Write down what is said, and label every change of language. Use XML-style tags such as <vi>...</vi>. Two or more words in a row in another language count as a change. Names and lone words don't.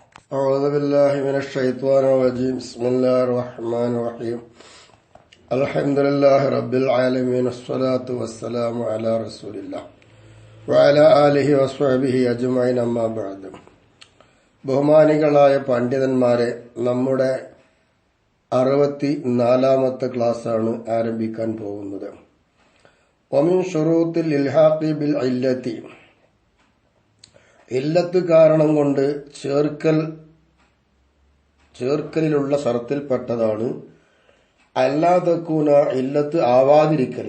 <ar>أعوذ بالله من الشيطان الرجيم بسم الله الرحمن الرحيم الحمد لله رب العالمين الصلاة والسلام على رسول الله وعلى آله وصحبه أجمعين أما بعد</ar> <ml>ബഹുമാനികളായ പണ്ഡിതന്മാരെ, നമ്മുടെ 64ാമത്തെ ക്ലാസ്സാണ് ആരംഭിക്കാൻ പോകുന്നത്.</ml> <ar>ومن شروط الإلحاق بالعلة,</ar> <ml>ഇല്ലത്ത് കാരണം കൊണ്ട് ചേർക്കലിലുള്ള ഷർത്തിൽപ്പെട്ടതാണ് അല്ലാതക്കൂന, ഇല്ലത്ത് ആവാതിരിക്കല്.</ml>